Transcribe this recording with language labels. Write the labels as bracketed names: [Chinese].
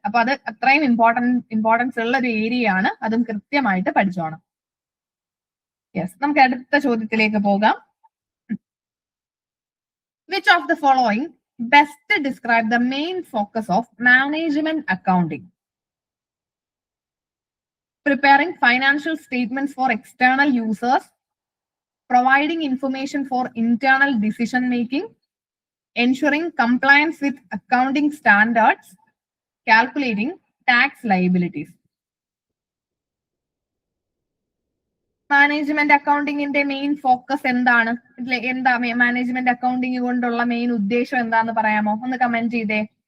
[Malayalam] അപ്പൊ അത് അത്രയും ഇമ്പോർട്ടൻസ് ഉള്ള ഒരു ഏരിയ ആണ്. അതും കൃത്യമായിട്ട് പഠിച്ചോണം. യെസ്, നമുക്ക് അടുത്ത ചോദ്യത്തിലേക്ക് പോകാം. [English] Which of the following best describe the main focus of management accounting? Preparing financial statements for external users, providing information for internal decision making, ensuring compliance with accounting standards, calculating tax liabilities. [Malayalam] Management അക്കൗണ്ടിങ്ങിന്റെ main focus എന്താണ്? എന്താ management accounting കൊണ്ടുള്ള main ഉദ്ദേശം എന്താന്ന് പറയാമോ? ഒന്ന് comment ചെയ്തേ.